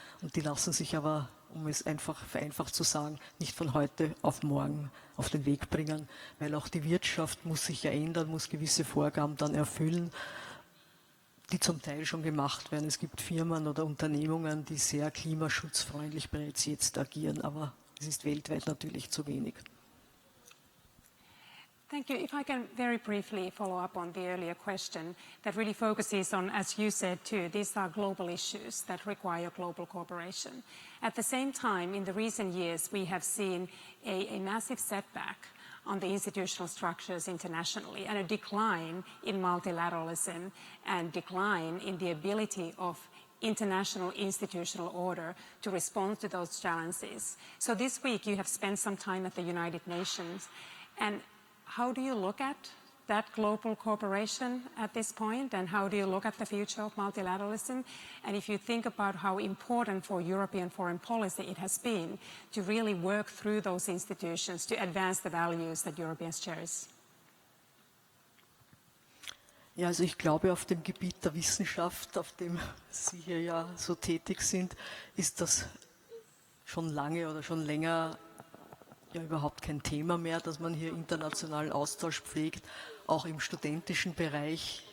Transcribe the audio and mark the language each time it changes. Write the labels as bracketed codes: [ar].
[de] Und die lassen sich aber, um es einfach vereinfacht zu sagen, nicht von heute auf morgen auf den Weg bringen. Weil auch die Wirtschaft muss sich ja ändern, muss gewisse Vorgaben dann erfüllen, die zum Teil schon gemacht werden. Es gibt Firmen oder Unternehmungen, die sehr klimaschutzfreundlich bereits jetzt agieren, aber es ist weltweit natürlich zu wenig. [en] Thank you. If I can very briefly follow up on the earlier question that really focuses on, as you said too, these are global issues that require global cooperation. At the same time, in the recent years, we have seen a massive setback on the institutional structures internationally and a decline in multilateralism and decline in the ability of international institutional order to respond to those challenges. So this week you have spent some time at the United Nations, and how do you look at that global cooperation at this point, and how do you look at the future of multilateralism? And if you think about how important for European foreign policy it has been to really work through those institutions to advance the values that Europeans cherish. [de] Ja, also ich glaube, auf dem Gebiet der Wissenschaft, auf dem Sie hier ja so tätig sind, ist das schon lange oder schon länger ja überhaupt kein Thema mehr, dass man hier internationalen Austausch pflegt, auch im studentischen Bereich.